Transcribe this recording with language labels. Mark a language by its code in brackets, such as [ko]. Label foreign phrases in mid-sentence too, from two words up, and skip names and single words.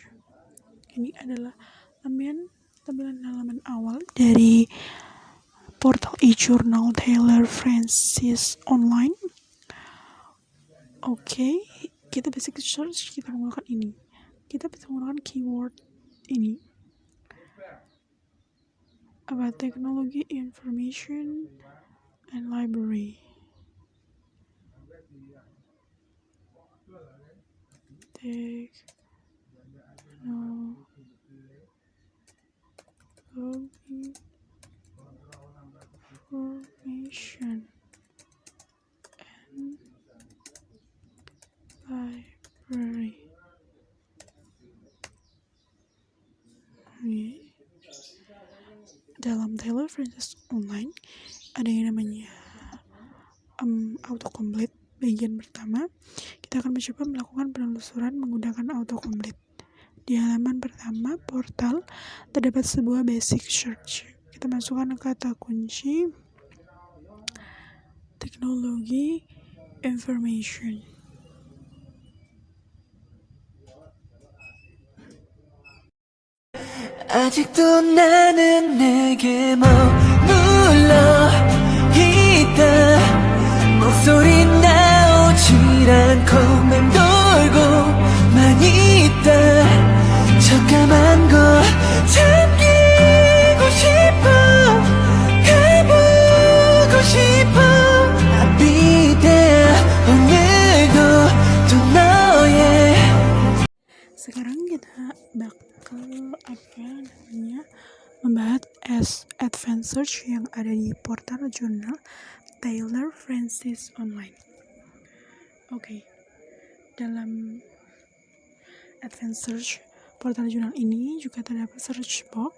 [id] Ini adalah tampilan halaman awal dari portal e-journal Taylor Francis Online. Oke, kita [en] basic search, [id] kita menggunakan ini. Kita bisa menggunakan keyword ini. [en] About technology, information, and library. Technology, information, and library. [id] dalam Taylor Francis Online ada yang namanya autocomplete. Bagian pertama, kita akan mencoba melakukan penelusuran menggunakan autocomplete. Di halaman pertama portal terdapat sebuah [en] basic search. [id] Kita masukkan kata kunci teknologi information. [ko] 아직도 나는 내게 머물러 있다 목소리 나오질 않고 맴돌고만 있다 깜깜한 곳 잠기고 싶어 가보고 싶어 [en] I'll be there [ko] 오늘도 또 너의 [id] Sekarang kita bakal membahas [en] advanced search [id] yang ada di portal jurnal Taylor Francis Online. Oke. Dalam [en] advanced search [id] portal jurnal ini juga terdapat [en] search box.